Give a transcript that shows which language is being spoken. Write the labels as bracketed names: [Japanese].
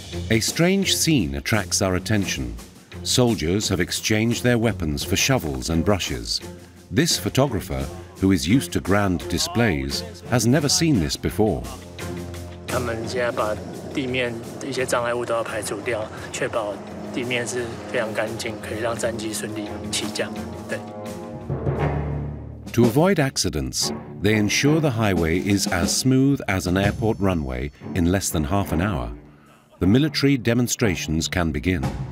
[English] A strange scene attracts our attention. Soldiers have exchanged their weapons for shovels and brushes. This photographer, who is used to grand displays, has never seen this before. [Chinese] 他们现在把地面的一些障碍物都要排除掉，确保地面是非常干净，可以让战机顺利起降。对。 [English] To avoid accidents, they ensure the highway is as smooth as an airport runway in less than half an hour. The military demonstrations can begin.